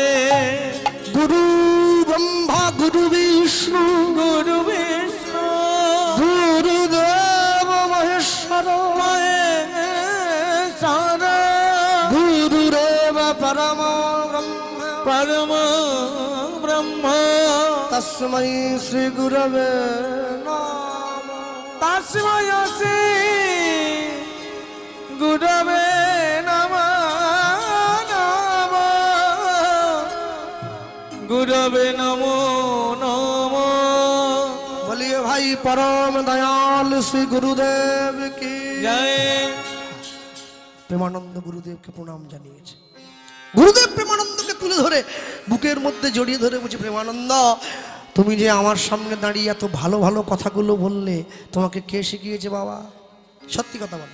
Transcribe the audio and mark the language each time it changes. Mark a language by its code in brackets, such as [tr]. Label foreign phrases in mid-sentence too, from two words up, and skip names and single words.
[sa] গুরু ব্রহ্মা গুরু বিষ্ণু গুরু বিষ্ণু গুরুদেব মহেশ্বর, মহেশ্বর, গুরুদেব পরম ব্রহ্ম পরম ব্রহ্ম। তস্मै শ্রী গুরবে নমঃ। তস্मै শ্রী গুরবে নমঃ। গুরবে নমো নমো। [hi] বলিए भाई परम दयाल श्री गुरुदेव की জয়। [bn] প্রেমানন্দ গুরুদেবকে প্রণাম জানিয়েছে। গুরুদেব প্রেমানন্দকে তুলে ধরে বুকের মধ্যে জড়িয়ে ধরে বলছে, প্রেমানন্দ তুমি যে আমার সামনে দাঁড়িয়ে এত ভালো ভালো কথাগুলো বললে, তোমাকে কে শিখিয়েছে বাবা? সত্যি কথা বল।